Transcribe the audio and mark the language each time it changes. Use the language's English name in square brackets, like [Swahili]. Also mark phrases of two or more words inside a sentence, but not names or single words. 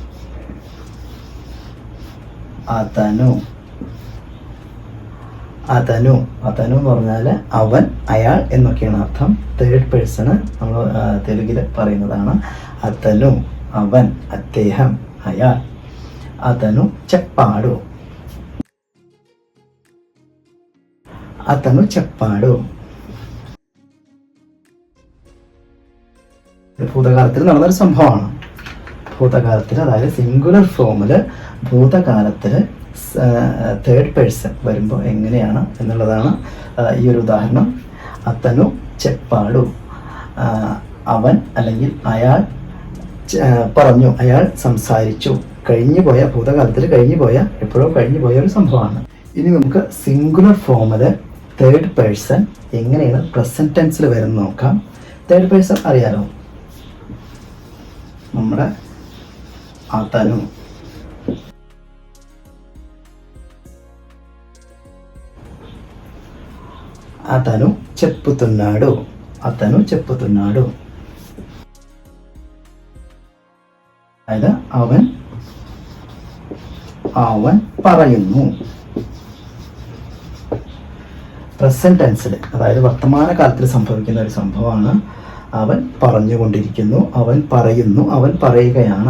[Malayalam] അതനു, അതനു, അതനു എന്ന് പറഞ്ഞാൽ അവൻ, അയാൾ എന്നൊക്കെയാണ് അർത്ഥം. [English] third person [Malayalam] നമ്മൾ തെലുങ്കിൽ പറയുന്നതാണ്. അതനു, അവൻ, അദ്ദേഹം, അയാൾ. [Telugu] అతను చెప్పాడు, అతను చెప్పాడు. [Malayalam] ഭൂതകാലത്തിൽ നടന്നൊരു സംഭവമാണ്. ഭൂതകാലത്തിൽ, അതായത് [English] singular form [Malayalam] ഭൂതകാലത്തിൽ [English] third person [Malayalam] വരുമ്പോൾ എങ്ങനെയാണ് എന്നുള്ളതാണ് ഈ ഒരു ഉദാഹരണം. [Telugu] అతను చెప్పాడు, [Malayalam] അവൻ അല്ലെങ്കിൽ അയാൾ പറഞ്ഞു, അയാൾ സംസാരിച്ചു. കഴിഞ്ഞു പോയ, ഭൂതകാലത്തിൽ കഴിഞ്ഞു പോയ, എപ്പോഴോ കഴിഞ്ഞു പോയ ഒരു സംഭവമാണ്. ഇനി നമുക്ക് [English] singular form third person [Malayalam] എങ്ങനെയാണ് [English] present tense [Malayalam] വരുന്നത് നോക്കാം. [English] third person [Malayalam] അറിയാലോ, നമ്മുടെ അതനു, [Telugu] అతను చెప్పుతున్నాడు, అతను చెప్పుతున్నాడు. [Malayalam] അതായത് അവൻ, അവൻ പറയുന്നു. [English] present tense, [Malayalam] അതായത് വർത്തമാനകാലത്തിൽ സംഭവിക്കുന്ന ഒരു സംഭവമാണ്. അവൻ പറഞ്ഞുകൊണ്ടിരിക്കുന്നു, അവൻ പറയുന്നു, അവൻ പറയുകയാണ്.